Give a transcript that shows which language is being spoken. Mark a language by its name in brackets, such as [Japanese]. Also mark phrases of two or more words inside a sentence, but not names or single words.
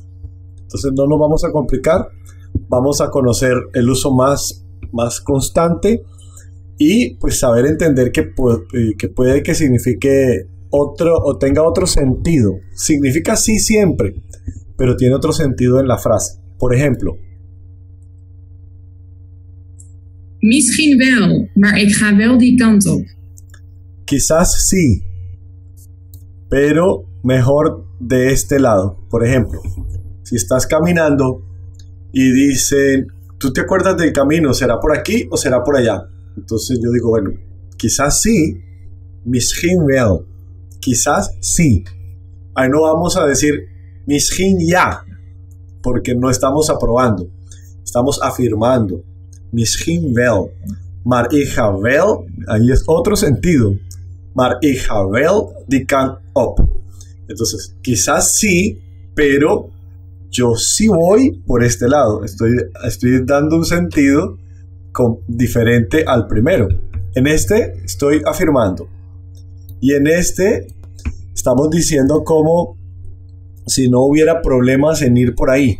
[Spanish] Entonces no nos vamos a complicar, vamos a conocer el uso más constante y pues saber entender que puede que signifique otro o tenga otro sentido. Significa sí siempre, pero tiene otro sentido en la frase. Por ejemplo, [Dutch] misschien wel, maar ik ga wel die kant op. [Spanish] Quizás sí, pero mejor de este lado. Por ejemplo, si estás caminando y dicen, ¿tú te acuerdas del camino? ¿Será por aquí o será por allá? Entonces yo digo, bueno, quizás sí, [Dutch] misschien wel, [Spanish] quizás sí. Ahí no vamos a decir [Dutch] misschien ja, [Spanish] porque no estamos aprobando, estamos afirmando. [Dutch] Misschien wel, maar ik ga wel, [Spanish] ahí es otro sentido, [Dutch] maar ik ga wel die kant op. [Spanish] Entonces, quizás sí, pero yo sí voy por este lado. Estoy dando un sentido diferente al primero. En este estoy afirmando. Y en este estamos diciendo como si no hubiera problemas en ir por ahí.